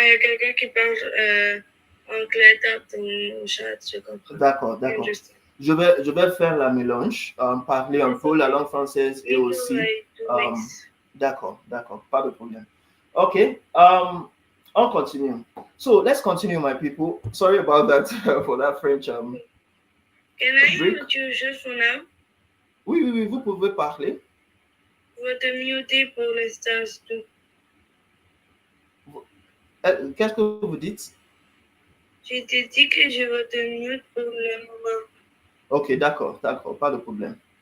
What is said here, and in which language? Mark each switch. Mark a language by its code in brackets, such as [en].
[fr] Il y a quelqu'un qui parle anglais dans ton chat, je comprends. d'accord, d'accord. Je vais faire la mélange, parler un peu la langue française et aussi. D'accord, d'accord, pas de problème. Ok, on continue. [en] So let's continue, my people. Sorry about that for that French Can I break. mute you just for now? [fr] Oui, oui, oui, vous pouvez parler. Je vais te muter pour l'instant. Qu'est-ce que vous dites? Je t'ai dit que je vais te mute pour le moment. Ok, d'accord, d'accord, pas de problème.